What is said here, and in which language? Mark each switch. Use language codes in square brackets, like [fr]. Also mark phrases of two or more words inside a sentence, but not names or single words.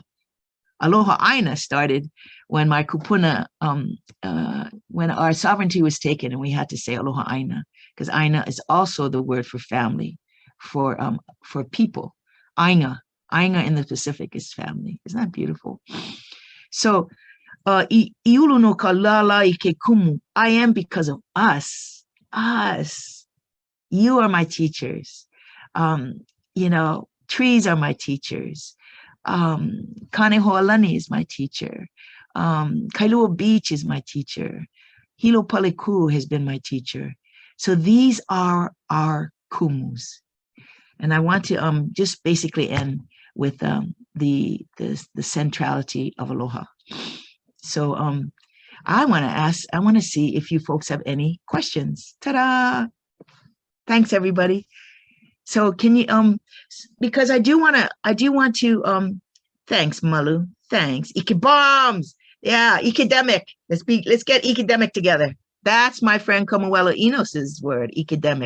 [haw] Aloha aina [en] started when my kupuna, when our sovereignty was taken, and we had to say [haw] aloha aina, [en] because aina is also the word for family, for people. Ainga in the Pacific is family. Isn't that beautiful? [haw] So, iulu no ka lālā I ke kumu. [en] I am because of us. You are my teachers. Trees are my teachers. Kanehoalani is my teacher. Kailua Beach is my teacher. Hilo Paleku has been my teacher. So these are our kumus. And I want to just basically end with the centrality of aloha. So I want to see if you folks have any questions. Ta-da! Thanks, everybody. So can you because I do want to thanks, Malu. Thanks. Ike bombs. Yeah, academic. Let's get academic together. That's my friend Komuelo Enos's word, academic.